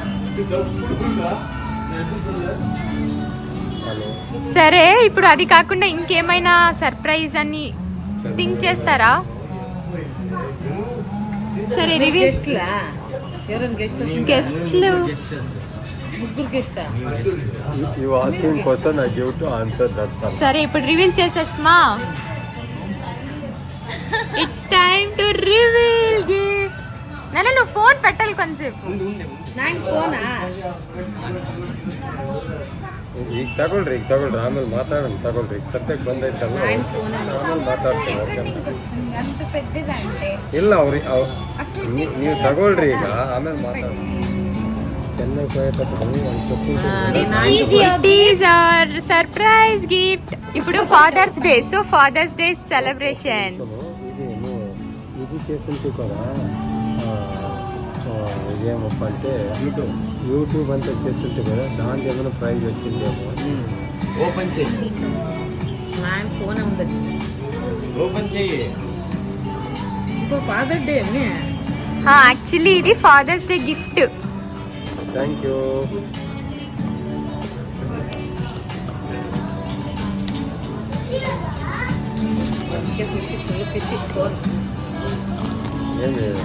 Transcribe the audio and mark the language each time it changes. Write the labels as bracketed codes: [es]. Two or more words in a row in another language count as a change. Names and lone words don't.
[te] సరే ఇప్పుడు అది కాకుండా ఇంకేమైనా సర్ప్రైజ్ అని థింక్ చేస్తారా? సరే రివ్యూ. గెస్ట్లా ఎవరైనా గెస్ట్ గెస్ట్లు ముగ్గురు గెస్టా? [en] You asking question, I give to answer, that's all. [te] సరే ఇప్పుడు రివీల్ చేసేస్తామా? [en] It's time to reveal gift. [te] నువ్వు ఫోన్ పెట్టాలి కొంచెం. [kn] ನಾನು ಫೋನಾ ಈಗ ತಗೊಳ್ರಿ ಆಮೇಲೆ ಮಾತಾಡೋಣ. ತಗೊಳ್ರಿ, ಈಗ ಸದ್ಯಕ್ಕೆ ಬಂದೈತಲ್ಲ ಆಮೇಲೆ ಮಾತಾಡ್ತೀನಿ. [te] అంత పెద్దదంటే [kn] ಇಲ್ಲ ನೀವು ತಗೊಳ್ರಿ ಈಗ ಆಮೇಲೆ ಮಾತಾಡೋಣ. [te] ಚೆನ್ನೈ పోయేటప్పుడు [en] It is our surprise gift. ఇప్పుడు Fathers Day, so Fathers Day celebration. [te] ఇది చేసింది కదా, ఇదేమప్ప అంటే యూట్యూబ్ అంతా చేస్తుంటే కదా, దానికి ఏమైనా ప్రైజ్ వచ్చిందేమో. ఓపెన్ చేయి, [kn] ನಾನು ಫೋನ್ ఉండదు. [te] ఓపెన్ చేయి. ఇప్పుడు [en] Father Day [te] అమ్మే. యాక్చువల్లీ ఇది [en] Fathers Day gift. Thank you. ఏమి